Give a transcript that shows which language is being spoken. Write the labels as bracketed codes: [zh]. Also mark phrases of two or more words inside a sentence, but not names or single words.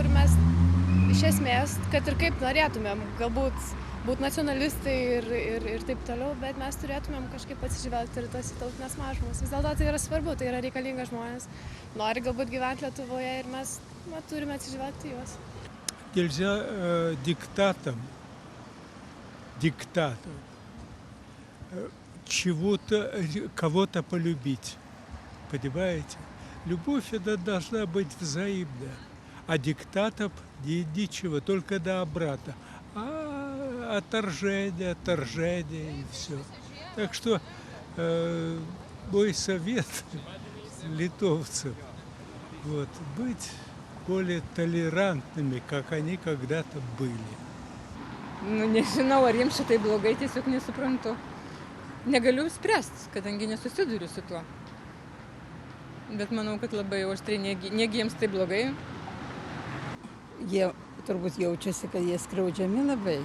[lt] Ir mes iš esmės, kad ir kaip norėtumėm, galbūt būti nacionalistai ir taip toliau, bet mes turėtumėm kažkaip atsižvelgti ir tas tautinės mažumas. Vis dėlto tai yra svarbu, tai yra reikalinga žmonės. Nori galbūt gyventi Lietuvoje ir mes turime atsižvelgti juos. [ru] Нельзя диктатом чего-то, кого-то полюбить. Понимаете? Любовь это должна быть взаимная. А диктатов ничего, только до обрата. А отторжение и все. Так что мой совет литовцам быть более толерантными, как они когда-то были. [lt] Nežinau, ar jiems šitai blogai, tiesiog nesuprantu. Negaliu spręsti, kadangi nesusiduriu su tuo. Bet manau, kad labai aštriai, negi jiems tai blogai. Jie turbūt jaučiasi, kad jie skriaudžiami labai.